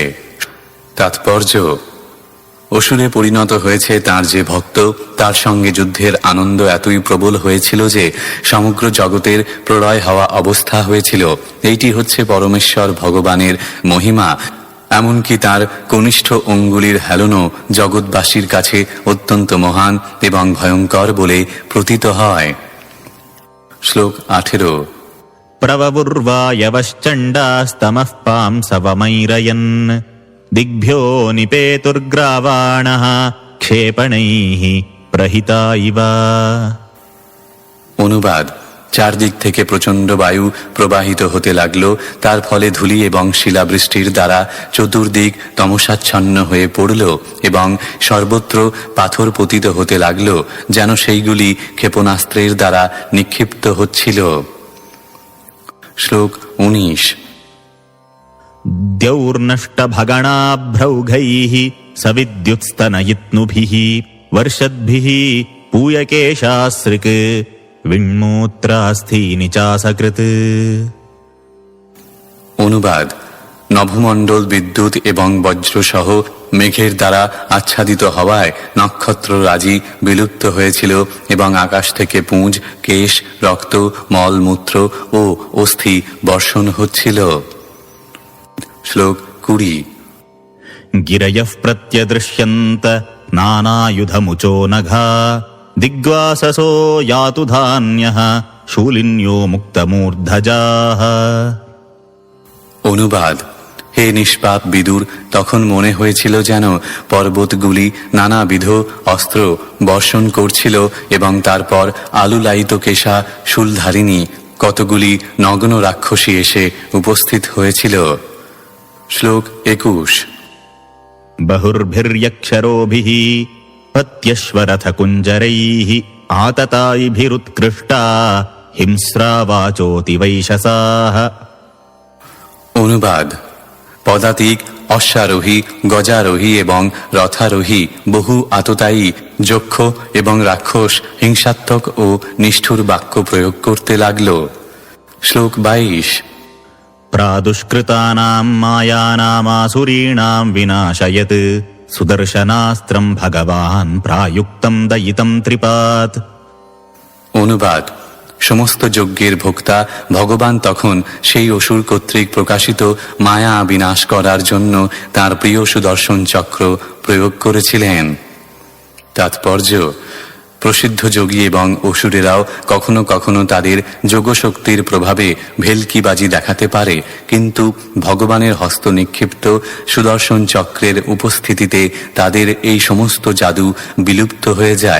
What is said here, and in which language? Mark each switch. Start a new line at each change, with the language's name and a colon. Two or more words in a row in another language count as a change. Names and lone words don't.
Bangla: তাৎপর্য: অসুরে পরিণত হয়েছে তার যে ভক্ত, তার সঙ্গে যুদ্ধের আনন্দ এতই প্রবল হয়েছিল যে সমগ্র জগতের প্রলয় হওয়া অবস্থা হয়েছিল। এইটি হচ্ছে পরমেশ্বর ভগবানের মহিমা। এমনকি তার কনিষ্ঠ অঙ্গুলির হেলনও জগৎবাসীর কাছে অত্যন্ত মহান এবং ভয়ঙ্কর বলে প্রতীত হয়। শ্লোক 18।
Sanskrit: प्रवबुर्वायवश्चण्डास्तमः पांसवमैरयन् दिग्भ्यो निपेतुर्ग्रावाणः क्षेपणैः प्रहिता इव।
Bangla: অনুবাদ। চারদিক থেকে প্রচণ্ড বায়ু প্রবাহিত হতে লাগল। তার ফলে ধূলি এবং শিলাবৃষ্টির দ্বারা চতুর্দিক তমসাচ্ছন্ন হয়ে পড়ল এবং সর্বত্র পাথর পতিত হতে লাগল, যেন সেইগুলি ক্ষেপণাস্ত্রের দ্বারা নিক্ষিপ্ত হচ্ছিল। শ্লোক 19।
Sanskrit: द्यौर्नष्टभगणाभ्रौघैः सविद्युत्स्तनयित्नुभिः वर्षद्भिः पूयकेशासृक् विण्मूत्रास्थीनि चासकृत्।
Bangla: অনুবাদ: নভমণ্ডল বিদ্যুৎ এবং বজ্রসহ মেঘের দ্বারা আচ্ছাদিত হওয়ায় নক্ষত্ররাজি বিলুপ্ত হয়েছিল এবং আকাশ থেকে পুঁজ, কেশ, রক্ত, মল, মূত্র ও অস্থি বর্ষণ হচ্ছিল। শ্লোক 20।
Sanskrit: गिरयः प्रत्यदृश्यन्त नानायुधमुचो नघा दिग्वाससो यातु धान्यः शूलिन्यो मुक्तमूर्धजाः।
Bangla: অনুবাদ: হে নিষ্পাপ বিদুর, তখন মনে হয়েছিল যেন পর্বতগুলি নানাবিধ অস্ত্র বর্ষণ করছিল এবং তারপর আলুলায়িত কেশা শূলধারিণী কতগুলি নগ্ন রাক্ষসী এসে উপস্থিত হয়েছিল। শ্লোক 21।
Sanskrit: बहुर्भिर्यक्षरोभिः पत्यश्वरथकुञ्जरैः आततायिभिरुत्कृष्टा हिंस्रावाचोति वैशसाः।
Bangla: অনুবাদ: পদাতিক, অশ্বারোহী, গজারোহী এবং রথারোহী বহু আততায়ী যক্ষ এবং রাক্ষস হিংসাত্মক ও নিষ্ঠুর বাক্য প্রয়োগ করতে লাগল। শ্লোক 22।
Sanskrit: प्रादुष्कृतानां मायानामासुरीणां विनाशयत् सुदर्शनास्त्रं भगवान् प्रायुक्तं दयितं त्रिपात्।
Bangla: অনুবাদ: সমস্ত যজ্ঞের ভোক্তা ভগবান তখন সেই অসুর কর্তৃক প্রকাশিত মায়া বিনাশ করার জন্য তার প্রিয় সুদর্শন চক্র প্রয়োগ করেছিলেন। তাৎপর্য: প্রসিদ্ধ যোগী এবং অসুরেরাও কখনো কখনো তাদের যোগশক্তির প্রভাবে ভেলকিবাজি দেখাতে পারে, কিন্তু ভগবানের হস্ত নিক্ষিপ্ত সুদর্শন চক্রের উপস্থিতিতে তাদের এই সমস্ত জাদু বিলুপ্ত হয়ে যায়।